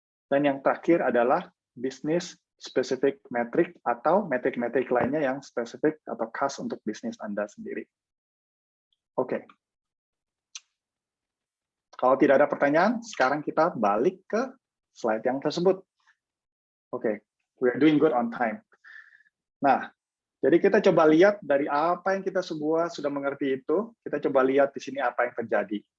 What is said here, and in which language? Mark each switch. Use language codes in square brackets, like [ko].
[id] Dan yang terakhir adalah business specific metric atau metrik-metrik lainnya yang spesifik atau khas untuk bisnis Anda sendiri. Oke. Kalau tidak ada pertanyaan, sekarang kita balik ke slide yang tersebut. [en] Oke, we are doing good on time. [id] Nah, jadi kita coba lihat dari apa yang kita semua sudah mengerti itu, kita coba lihat di sini apa yang terjadi.